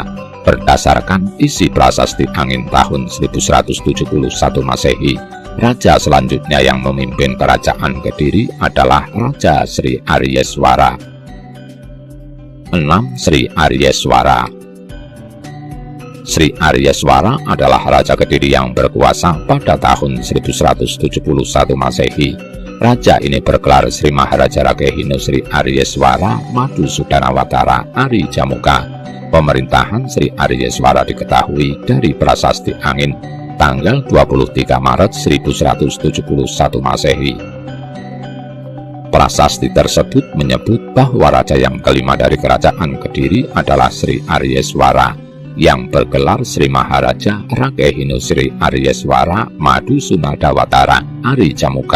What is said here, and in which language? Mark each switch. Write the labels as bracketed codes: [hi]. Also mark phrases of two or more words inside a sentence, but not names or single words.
[id] Berdasarkan isi Prasasti Angin tahun 1171 Masehi, raja selanjutnya yang memimpin kerajaan Kediri adalah Raja Sri Aryeswara. 6. Sri Aryeswara. Sri Aryeswara adalah raja Kediri yang berkuasa pada tahun 1171 Masehi. Raja ini bergelar Sri Maharaja Rakehino Sri Aryeswara Madhusudanawatara Ari Jamuka. Pemerintahan Sri Aryeswara diketahui dari Prasasti Angin tanggal 23 Maret 1171 Masehi. Prasasti tersebut menyebut bahwa raja yang kelima dari kerajaan Kediri adalah Sri Aryeswara yang bergelar Sri Maharaja Rakehino Sri Aryeswara Madhusudanawatara Ari Jamuka.